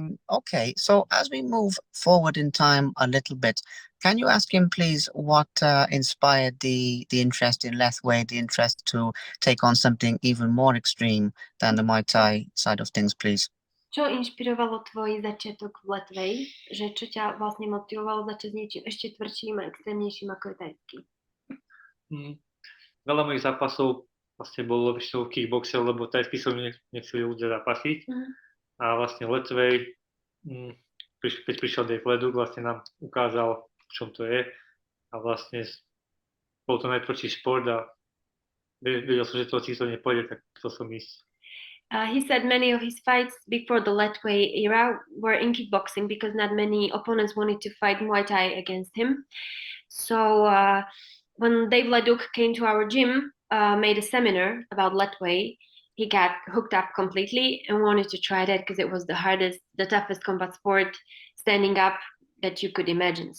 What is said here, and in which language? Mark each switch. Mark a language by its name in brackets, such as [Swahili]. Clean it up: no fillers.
[English] Okay, so as we move forward in time a little bit, can you ask him, please, what inspired the interest in Lethwei, the interest to take on something even more extreme than the Muay Thai side of things, please? [Slovak] Čo inšpirovalo tvoj začiatok v Lethwei? Že čo ťa vlastne motivovalo začať s niečím ešte tvrdším a extrémnejším ako je tajský? Veľa mojich zápasov vlastne bolo väčšinou kickboxer, lebo tajský som nechceli ľudia zapasiť. A vlastne Lethwei, keď prišiel Dave Leduk, vlastne nám ukázal, v čom to je. A vlastne bol to najtvrdší šport a vedel som, že to to nepôjde, tak chcel som ísť. [English] He said many of his fights before the Lethwei era were in kickboxing because not many opponents wanted to fight Muay Thai against him. So when Dave Leduc came to our gym, made a seminar about Lethwei, he got hooked up completely and wanted to try that because it was the hardest, the toughest combat sport, standing up, that you could imagine.